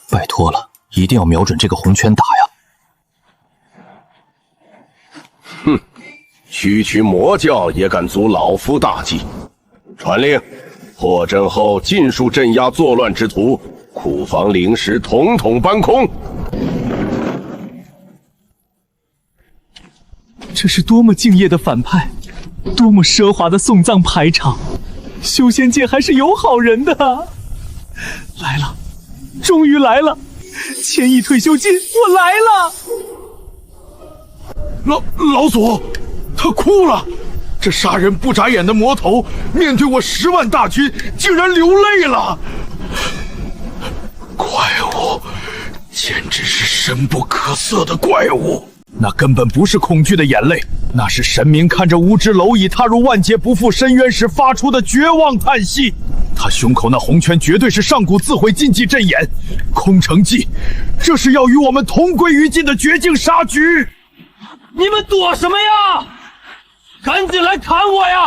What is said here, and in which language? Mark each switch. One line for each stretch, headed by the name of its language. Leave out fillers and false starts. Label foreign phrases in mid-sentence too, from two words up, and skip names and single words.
Chinese: 拜託了，一定要瞄準這個紅圈打呀！哼，區區魔教也敢阻老夫大計！傳令，破陣後盡數鎮壓作亂之徒，庫房靈石統統搬空。這是多麼敬業的反派，多麼奢華的送葬排場，修仙界還是有好人的啊！來了，終於來了，1000億退休金，我來了！老祖，他哭了。這殺人不眨眼的魔頭，面對我10萬大軍，竟然流淚了。怪物，簡直是深不可測的怪物。那根本不是恐懼的眼淚，那是神明看着無知螻蟻踏入萬劫不復深淵時發出的絕望嘆息。他胸口那紅圈絕對是上古自毀禁忌陣眼，空城計，這是要與我們同歸於盡的絕境殺局。你們躲什麼呀？趕緊來砍我呀！